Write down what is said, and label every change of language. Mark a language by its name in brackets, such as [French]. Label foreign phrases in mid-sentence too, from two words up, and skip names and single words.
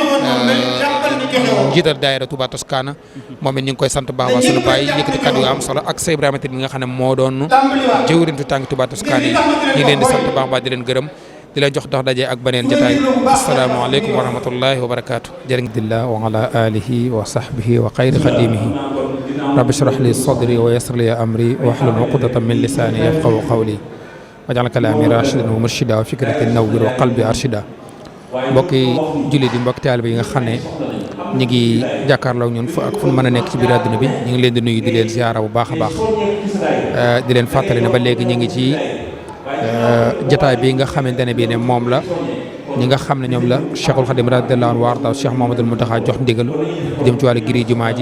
[Wolof] njiital daayira Touba Toscana moom it ñu ngi koy sant baax waa sunu baay yëkkati kàddu yu am solo ak Sey Ibrahima Tine mi nga xam ne moo doon jëwriñu tànk Touba Toscana yi ñu leen di sant baax baax di leen gërëm di leen jox dox daje ak beneen jotaay [Arabic] السلام عليكم ورحمة الله وبركاته [Wolof] jërëjëf [Arabic] وعلى آله وصحبه وخير خادمه رب اشرح لي صدري ويسر لي أمري واحلل عقدة من لساني يفقهوا قولي واجعل كلامي رشيدا ومرشدا وفكرتي نور وقلبي أرشدا [Wolof] mbokki jullit yi mbokki taalibe yi nga xam ne ñu ngi jàkkaarloo ñun ak fu mën a nekk ci biir àdduna bi ñu ngi leen di nuyu di leen ziara bu baax a baax di leen fàttali ne ba léegi ñu ngi ci jotaay bi nga xamante ne bii ne moom la ñi nga xam ne ñoom la Cheikhul Khadim [Arabic] رضي الله عنه [Wolof] warda Cheikh Mouhamadoul Mountakha jox ndigalu jëm ci wàllu giri jumaa ji